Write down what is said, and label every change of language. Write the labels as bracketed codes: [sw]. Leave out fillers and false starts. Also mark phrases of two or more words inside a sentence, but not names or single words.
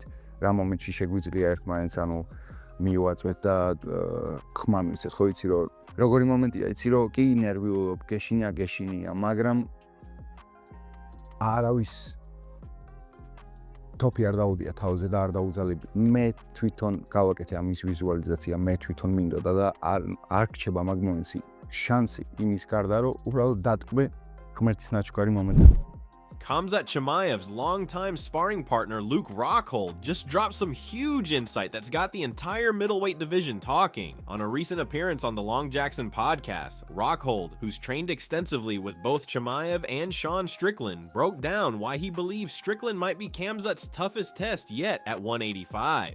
[ka] რა მომენტში შეგვიძლია ერთმანეთს ანუ მივაწვეთ და ხმა მივცეთ, ხო იცი რომ როგორი მომენტია, იცი რომ კი ნერვიულობ, გეშინია, მაგრამ არავის თოფი არ დაუდია თავზე და არ დაუძალები. მე თვითონ გავაკეთე ამის ვიზუალიზაცია, მე თვითონ მინდოდა და არ რჩება მაგ მომენტში შანსი იმის გარდა რომ უბრალოდ დატკბე ღმერთის ნაჩქარი მომენტი. [en] Khamzat Chimaev's longtime sparring partner Luke Rockhold just dropped some huge insight that's got the entire middleweight division talking. On a recent appearance on the Long Jackson podcast, Rockhold, who's trained extensively with both Chimaev and Sean Strickland, broke down why he believes Strickland might be Khamzat's toughest test yet at 185.